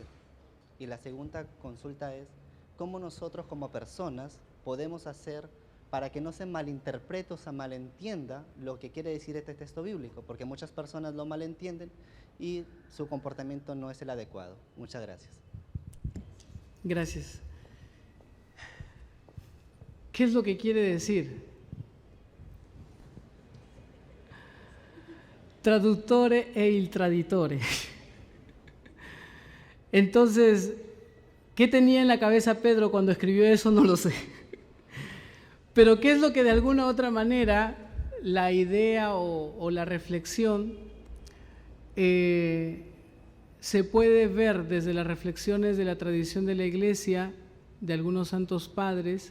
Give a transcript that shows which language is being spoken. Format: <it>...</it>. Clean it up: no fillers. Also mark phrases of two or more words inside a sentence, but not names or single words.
<es>Y la segunda consulta es: ¿cómo nosotros como personas podemos hacer para que no se malinterprete o se malentienda lo que quiere decir este texto bíblico? Porque muchas personas lo malentienden y su comportamiento no es el adecuado. Muchas gracias. Gracias. ¿Qué es lo que quiere decir?</es> <it>Traductore e il traditore.</it> <es>Entonces, ¿qué tenía en la cabeza Pedro cuando escribió eso? No lo sé. Pero ¿qué es lo que de alguna u otra manera la idea o la reflexión se puede ver desde las reflexiones de la tradición de la Iglesia, de algunos santos padres?</es>